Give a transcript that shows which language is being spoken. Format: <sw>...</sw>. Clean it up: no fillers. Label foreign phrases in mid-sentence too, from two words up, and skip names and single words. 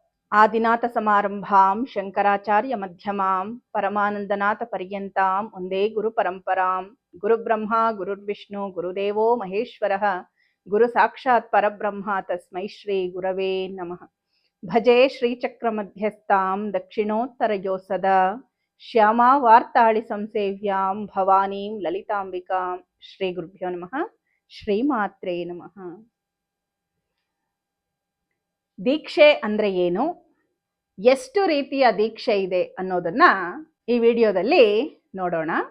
<sa>ಆದಿನಾಥ ಸಮಾರಂಭಾಂ ಶಂಕರಾಚಾರ್ಯ ಮಧ್ಯಮಾಂ ಪರಮಾನಂದನಾಥ ಪರ್ಯಂತಾಂ ಒಂದೇ ಗುರು ಪರಂಪರಾಂ. ಗುರುಬ್ರಹ್ಮ ಗುರುರ್ವಿಷ್ಣು ಗುರುದೇವೋ ಮಹೇಶ್ವರಃ ಗುರು ಸಾಕ್ಷಾತ್ ಪರಬ್ರಹ್ಮ ತಸ್ಮೈ ಶ್ರೀ ಗುರವೇ ನಮಃ. ಭಜೆ ಶ್ರೀಚಕ್ರ ಮಧ್ಯಸ್ಥಾಂ ದಕ್ಷಿಣೋತ್ತರ ಸದಾ ಶ್ಯಾಮಾ ವಾರ್ತಾಳಿ ಸಂಸೇವ್ಯಾಂ ಭವಾನೀಂ ಲಲಿತಾಂಬಿಕಾಂ. ಶ್ರೀ ಗುರುಭ್ಯೋ ನಮಃ. ಶ್ರೀಮಾತ್ರೇ ನಮಃ.</sa> <kn>ದೀಕ್ಷೆ ಅಂದ್ರೆ ಏನು, ಎಷ್ಟು ರೀತಿಯ ದೀಕ್ಷೆ ಇದೆ ಅನ್ನೋದನ್ನ ಈ ವಿಡಿಯೋದಲ್ಲಿ ನೋಡೋಣ.</kn>